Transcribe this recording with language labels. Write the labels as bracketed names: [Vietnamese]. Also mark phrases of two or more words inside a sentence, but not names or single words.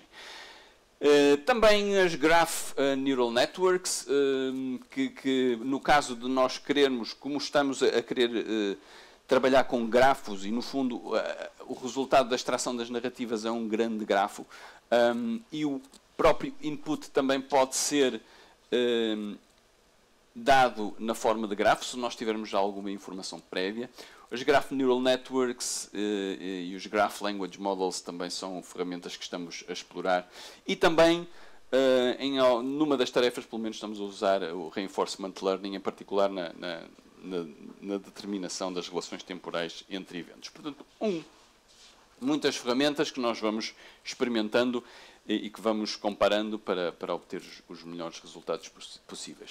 [Portuguese] Também as [English] Graph Neural Networks, [Portuguese] que no caso de nós querermos, como estamos a querer trabalhar com grafos e no fundo o resultado da extração das narrativas é um grande grafo, e o próprio input também pode ser dado na forma de grafo, se nós tivermos já alguma informação prévia. Os [English] Graph Neural Networks [Portuguese] e os [English] Graph Language Models [Portuguese] também são ferramentas que estamos a explorar. E também, numa das tarefas, pelo menos estamos a usar o [English] Reinforcement Learning, [Portuguese] em particular na determinação das relações temporais entre eventos. Portanto, muitas ferramentas que nós vamos experimentando e que vamos comparando para obter os melhores resultados possíveis.